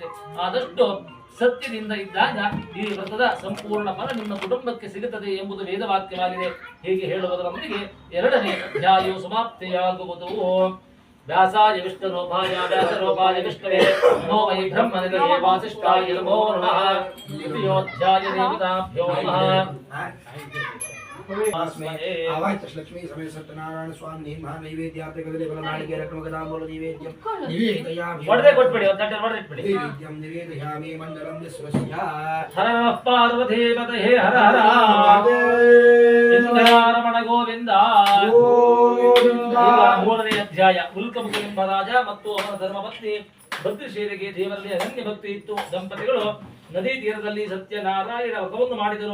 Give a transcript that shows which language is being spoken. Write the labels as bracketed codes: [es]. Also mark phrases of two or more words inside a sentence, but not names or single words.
[kn] ಆದಷ್ಟು ಸತ್ಯದಿಂದ ಇದ್ದಾಗ ಈ ವ್ರತದ ಸಂಪೂರ್ಣ ಫಲ ನಿಮ್ಮ ಕುಟುಂಬಕ್ಕೆ ಸಿಗುತ್ತದೆ ಎಂಬುದು ವೇದವಾಕ್ಯವಾಗಿದೆ. ಹೀಗೆ ಹೇಳುವುದರೊಂದಿಗೆ 2ನೇ ಅಧ್ಯಾಯವು ಸಮಾಪ್ತಿಯಾಗುವುದು. [sa] ವ್ಯಾಸಾಯ ವಿಷ್ಣುರೂಪಾಯ ವ್ಯಾಸರೂಪಾಯ ವಿಷ್ಣುವೇ ನಮೋ ವೈ ಬ್ರಹ್ಮನಿಧಯೇ ವಾಸಿಷ್ಠಾಯ ನಮೋ ನಮಃ. ದ್ವಿತೀಯೋಧ್ಯಾಯ ದೇವತಾಭ್ಯೋ ನಮಃ. आवाहित लक्ष्मी समेत सत्यनारायण स्वामी महा नैवेद्यार्थ कदले बलनालिके रत्नगदाम्बूल नैवेद्यं निवेदयामि [kn] वडदे ಕೊಟ್ಬಿಡಿ ಒಂದು ತಟ್ಟೆ ವಡದೆ ಇಟ್ಬಿಡಿ [sa] नैवेद्यं निवेदयामि मण्डलं विश्वस्य ಹರ ನಮಃ ಪಾರ್ವತಿ ಪತಯೇ ಹರ ಹರ ಇಂದ್ರಾರಮಣ ಗೋವಿಂದ [kn] ಮೂರನೇ ಅಧ್ಯಾಯ ಉಲ್ಕಮುಖ ಎಂಬ ರಾಜ ಮತ್ತು ಅವನ ಧರ್ಮಪತ್ನಿ ಭದ್ರಶೀಲಿಗೆ ದೇವರಲ್ಲಿ ಅನನ್ಯ ಭಕ್ತಿ ಇತ್ತು. ದಂಪತಿಗಳು ನದಿ ತೀರದಲ್ಲಿ ಸತ್ಯನಾರಾಯಣ ವ್ರತವನ್ನು ಮಾಡಿದರು.